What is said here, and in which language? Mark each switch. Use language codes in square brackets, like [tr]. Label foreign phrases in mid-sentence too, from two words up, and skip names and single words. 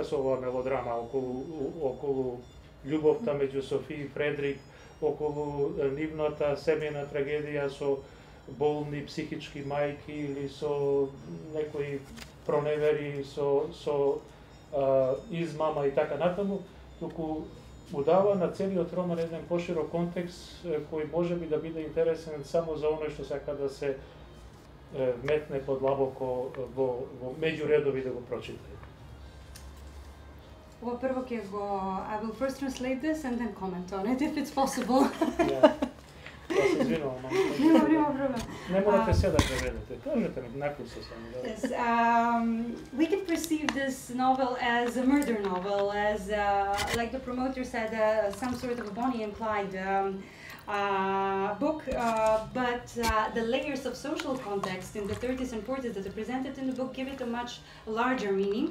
[mk] со оваа мелодрама околу љубовта меѓу Софи и Фредрик, околу нивната семејна трагедија со болни психички мајки или со некои проневери, со измама и така натаму, туку му дава на целиот роман еден поширок контекст кој може би да биде интересен само за оној што сака да се вметне подлабоко во меѓу редови да го прочита. Ова прво ќе го... [en] I will first translate this and then comment on it if it's possible. [mk] Јас се извинувам. Нема проблем. Не морате се да преведете. Кажете ми, накуса само. [en] Yes, we can perceive this novel as a murder novel, as, like the promoter said, some sort of a Bonnie and Clyde book, but the layers of social context in the 30s and 40s that are presented in the book give it a much larger meaning.